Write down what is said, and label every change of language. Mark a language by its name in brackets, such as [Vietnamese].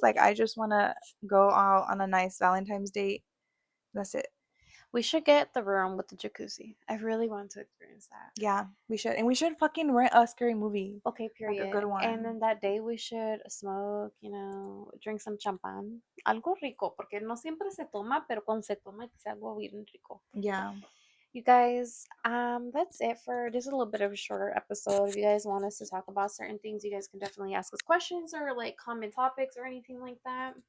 [English] Like I just want to go out on a nice Valentine's date. That's it. We should get the room with the jacuzzi. I really want to experience that. Yeah, we should. And we should fucking rent a scary movie. Okay, Like a period. good And one. then that day we should smoke, drink some champagne. [Spanish] Algo rico, porque no siempre se toma, pero cuando se toma, que sea algo bien rico. [English] Yeah. You guys, that's it for this is a little bit of a shorter episode. If you guys want us to talk about certain things, you guys can definitely ask us questions or like comment topics or anything like that.